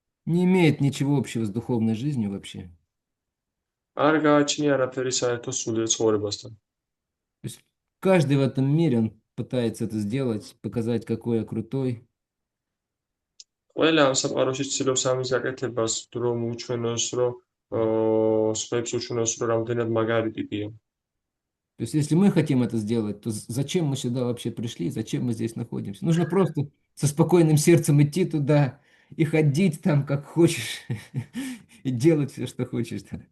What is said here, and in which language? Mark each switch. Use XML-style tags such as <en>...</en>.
<ru>Не имеет ничего общего с духовной жизнью вообще.</ru> <ka>არ გააჩნია არაფერი საერთო სულიერ ცხოვრებასთან.</ka> <ru>То есть каждый в этом мире, он пытается это сделать, показать, какой я крутой.</ru> <ka>ყველა ამ საყაროში ცდილობს ამის გაკეთებას, რომ უჩვენოს, რომ სხვებს უჩვენოს, რომ რამდენად მაგარი ტიპია.</ka> <ru>То есть если мы хотим это сделать, то зачем мы сюда вообще пришли, зачем мы здесь находимся? Нужно просто со спокойным сердцем идти туда и ходить там, как хочешь, и делать все, что хочешь.</ru>